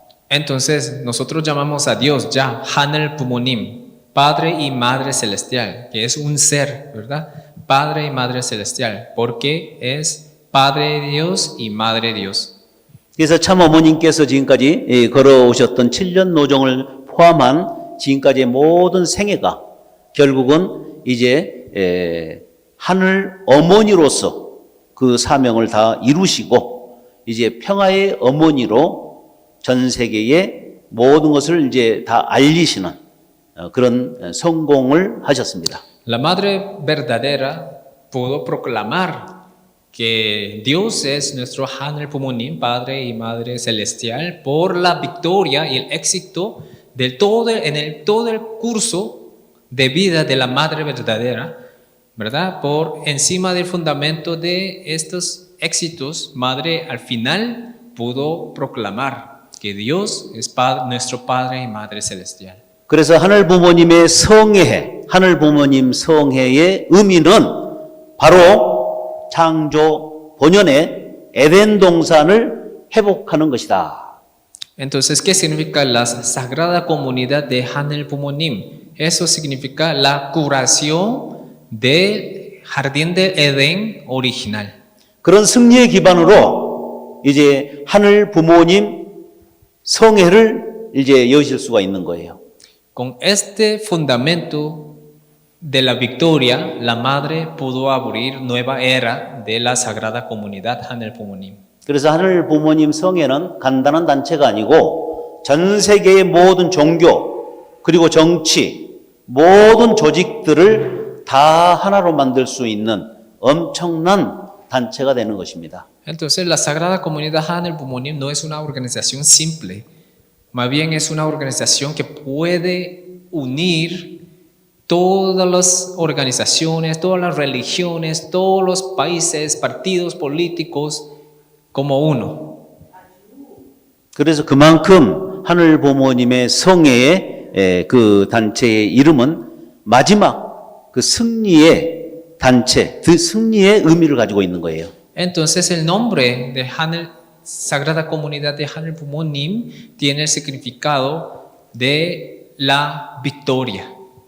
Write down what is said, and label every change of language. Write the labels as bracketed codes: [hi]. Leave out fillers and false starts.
[es] Entonces, nosotros llamamos a Dios ya Hanel Pumonim, Padre y Madre Celestial, que es un ser, ¿verdad? Padre y Madre Celestial, porque es Padre de Dios y Madre de Dios. [ko] 그래서 참 어머님께서 지금까지 걸어오셨던 7년 노정을 포함한 지금까지의 모든 생애가 결국은 이제 하늘 어머니로서 그 사명을 다 이루시고 이제 평화의 어머니로 전 세계에 모든 것을 이제 다 알리시는 그런 성공을 하셨습니다. [es] La Madre verdadera pudo proclamar que Dios es nuestro Hanel Pumonim, Padre y Madre Celestial, por la victoria y el éxito todo el curso de vida de la Madre verdadera, ¿verdad? Por encima del fundamento de estos éxitos, Madre al final pudo proclamar que Dios es nuestro Padre y Madre Celestial. [ko] 그래서 하늘 부모님의 성회, 하늘 부모님 성회의 의미는 바로 창조 본연의 에덴 동산을 회복하는 것이다. [es] Entonces, ¿qué significa la Sagrada Comunidad de Hanel Pumonim? Eso significa la curación del jardín de Edén original. [ko] 그런 승리의 기반으로 이제 하늘 부모님 성회를 이제 여실 수가 있는 거예요. [es] Con este fundamento de la victoria, la Madre pudo abrir nueva era de la Sagrada Comunidad Hanel Pumonim. [ko] 그래서 하늘 부모님 성회는 간단한 단체가 아니고 전 세계의 모든 종교 그리고 정치 모든 조직들을 다 하나로 만들 수 있는 엄청난 단체가 되는 것입니다. [es] Entonces, la Sagrada Comunidad Hanel Bumonim no es una organización simple, más bien es una organización que puede unir todas las organizaciones, todas las religiones, todos los países, partidos políticos como uno. [ko] 그래서 그만큼 하늘 부모님의 성회의 그 단체의 이름은 마지막 그 승리의 단체, 그 승리의 의미를 가지고 있는 거예요. [es] Entonces el nombre de Hanel, Sagrada Comunidad de Hanel Bumonim tiene el significado de la victoria.